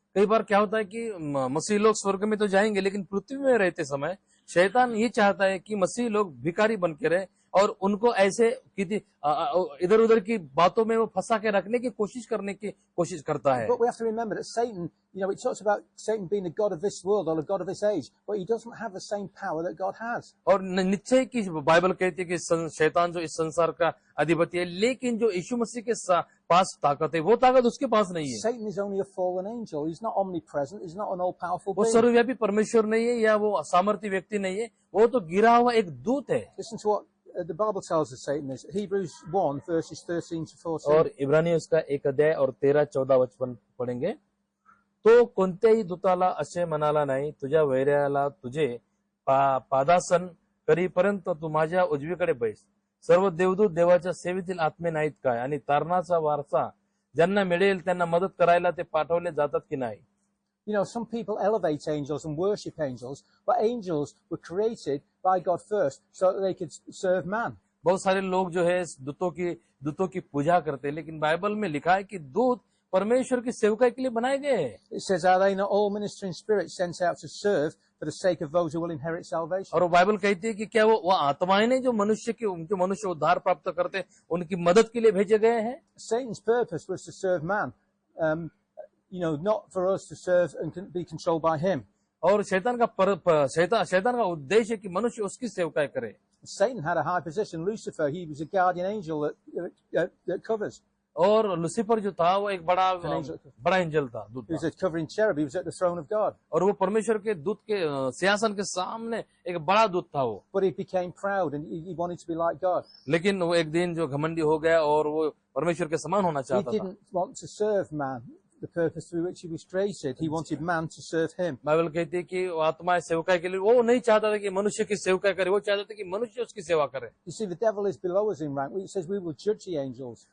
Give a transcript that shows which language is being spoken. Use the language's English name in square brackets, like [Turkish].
[Hindi] कई बार क्या होता है कि मसीह लोग स्वर्ग में तो जाएंगे, लेकिन पृथ्वी में रहते समय शैतान ये चाहता है कि मसीह लोग भिखारी बन के रहे और उनको ऐसे इधर उधर की बातों में वो फंसा के रखने की कोशिश करता है। [English] But we have to remember that Satan, it talks about Satan being the god of this world or the god of this age, but he doesn't have the same power that God has. [Hindi] और निश्चय की Bible कहती है कि शैतान जो इस संसार का अधिपति है, लेकिन जो यीशु मसीह के पास ताकत है, वो ताकत उसके पास नहीं है। [English] Satan is only a fallen angel. He's not omnipresent. He's not an all-powerful [Hindi] वो [English] being. [Hindi] सर्वव्यापी परमेश्वर नहीं है या वो सामर्थ्य व्यक्ति नहीं है, वो तो गिरा हुआ एक दूत है। [English] Listen to what the Bible tells us Satan is. Hebrews 1 verses 13 to 14. [Hindi] और इब्रानी उसका 1 अध्याय और 13-14 वचन पढ़ेंगे। [Marathi] तो कोणत्याही दूताला असे म्हणाला नाही, तुझ्या वैऱ्याला तुझे पादासन करीपर्यंत तू माझ्या उजवीकडे बैस। सर्व देवदूत देवाच्या सेवेतील आत्मे नाहीत काय, आणि तारणाचा वारसा ज्यांना मिळेल त्यांना मदत करायला ते पाठवले जातात की नाही। [English] Some people elevate angels and worship angels, but angels were created by God first so that they could serve man. [Hindi] बहुत सारे लोग जो है दूतों की पूजा करते हैं, लेकिन बाइबल में लिखा है कि दूत परमेश्वर की सेवकाई के लिए बनाए गए हैं। [English] It says, are they not all ministering spirits sent out to serve for the sake of those who will inherit salvation? [Hindi] और वो बाइबल कहती है कि क्या वो आत्माएं ने जो मनुष्य उद्धार प्राप्त करते उनकी मदद के लिए भेजे गए हैं। [English] Satan's purpose was to serve man. not for us to serve and be controlled by him. [Hindi] और शैतान का उद्देश्य है कि मनुष्य उसकी सेवकाई करे। [English] Satan had a high position. Lucifer, he was a guardian angel that covers. [Hindi] और लूसीफर जो था वो एक बड़ा एंजल था, दूत [English] He was [Hindi] था। [English] a covering cherub. He was at the throne of God. [Hindi] और वो परमेश्वर के दूत के सिंहासन के सामने एक बड़ा दूत था वो। [English] But he became proud and he wanted to be like God. [Hindi] लेकिन वो एक दिन जो घमंडी हो गया और वो परमेश्वर के समान होना [English] He [Hindi] चाहता था। [English] didn't want to serve man, the purpose through which he was created. He wanted man to serve him. [Hindi] Bible कहती है कि वो आत्मा सेवकाई के लिए वो नहीं चाहता था कि मनुष्य की सेवकाई करे, वो चाहता था कि मनुष्य उसकी सेवा करे। [English] You see, the devil is below us in rank. It says we will judge the angels.